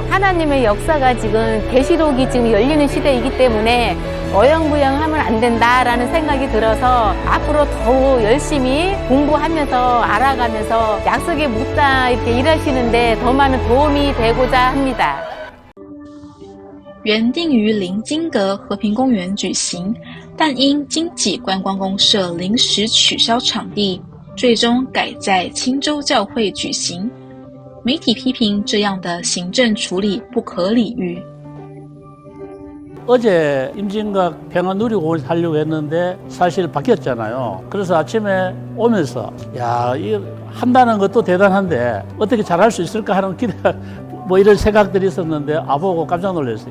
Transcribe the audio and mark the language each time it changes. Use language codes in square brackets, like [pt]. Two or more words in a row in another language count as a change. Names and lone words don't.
[ko] 하나님의 역사가 지금 계시록이 지금 열리는 시대이기 때문에 어영부영하면 안 된다라는 생각이 들어서 앞으로 더욱 열심히 공부하면서 알아가면서 약속의 묵사 이렇게 일하시는데 더 많은 도움이 되고자 합니다. [zh] 原定于临金阁和平公园举行，但因经济观光公社临时取消场地，最终改在青州教会举行。媒体批评这样的行政处理不可理喻。 [ko] 어제 임진각 평화누리공원에서 하려고 했는데 사실 바뀌었잖아요. 그래서 아침에 오면서 이거 한다는 것도 대단한데 어떻게 잘할 수 있을까 하는 기대가 이런 생각들이 있었는데 보고 깜짝 놀랐어요.